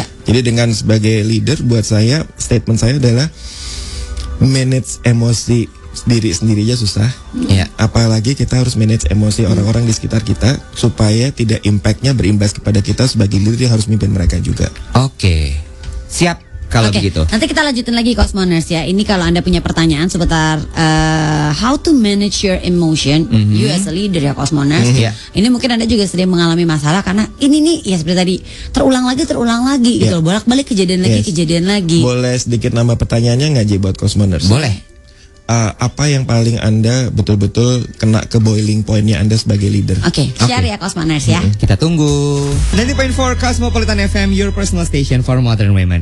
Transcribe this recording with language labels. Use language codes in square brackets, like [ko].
[id] Jadi dengan sebagai leader, buat saya, statement saya adalah manage emosi diri sendiri aja susah, apalagi kita harus manage emosi orang-orang di sekitar kita supaya tidak impactnya berimbas kepada kita sebagai leader yang harus memimpin mereka juga. Oke, siap. Kalau begitu. Nanti kita lanjutin lagi Cosmoners ya. Ini kalau Anda punya pertanyaan seputar [en] how to manage your emotion, you as a leader [id] ya Cosmoners. Ini mungkin Anda juga sedang mengalami masalah karena ini nih ya seperti tadi terulang lagi gitu, bolak-balik kejadian lagi. Boleh sedikit nama pertanyaannya nggak Ji buat Cosmoners? Boleh. Apa yang paling Anda betul-betul kena ke boiling pointnya Anda sebagai leader? Oke, share ya Cosmoners ya. Kita tunggu. [en] 90.4 Cosmopolitan FM, your personal station for modern women.